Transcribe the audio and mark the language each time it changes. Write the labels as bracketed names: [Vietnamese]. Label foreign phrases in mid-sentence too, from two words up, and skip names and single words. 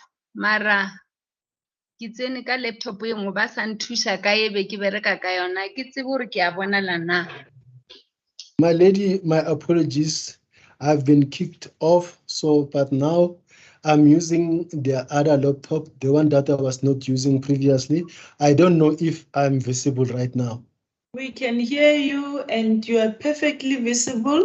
[Southern Sotho] mara ke tsene ka laptop e nngwe ba sa nthusa ka ebe ke bereka ka yona ke tsebe hore ke a bonala na. [English] My lady, my apologies. I've been kicked off, so but now I'm using the other laptop, the one that I was not using previously. I don't know if I'm visible right now. We can hear you and you are perfectly visible.